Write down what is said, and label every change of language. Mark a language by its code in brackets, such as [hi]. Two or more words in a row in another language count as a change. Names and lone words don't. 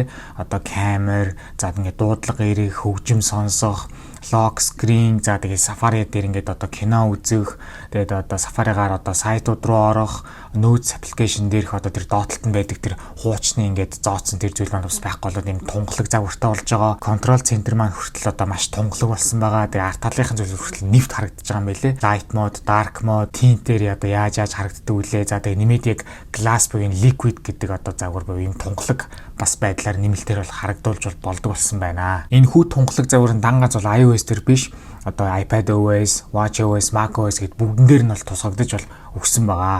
[mn] Одоо камер, за ингээд дуудлага эрэх, хөгжим сонсох, [en] lock screen, [mn] за тэгээд Safari дээр ингээд одоо кино үзэх, тэгээд одоо Safari-гаар одоо сайтууд руу орох, Notes application дээрх одоо тэр доотлолт нь байдаг тэр хуучны ингээд зооцсон тэр зүйл маань бас байхгүй болоод юм тунгалаг загвартай болж байгаа. [en] Control center [mn] маань хүртэл одоо маш тунгалаг болсон байгаа. Тэгээд арт талынхын зүйл хүртэл нэвт харагдаж байгаа юм билэ. [en] Light mode, dark mode, tint [mn] дээр одоо яаж харагддаг үлээ. За тэгээд нэмээд яг glass буюу liquid гэдэг одоо загвар буюу юм тунгалаг бас байдлаар нэмэлтээр бол харагдуулж болдог болсон байна. Энэ хүү тунгалаг загварын дангаж бол iOS дээр биш одоо iPadOS, watchOS, macOS гэд бүгдэн дээр нь бол тусгагдаж бол өгсөн байгаа.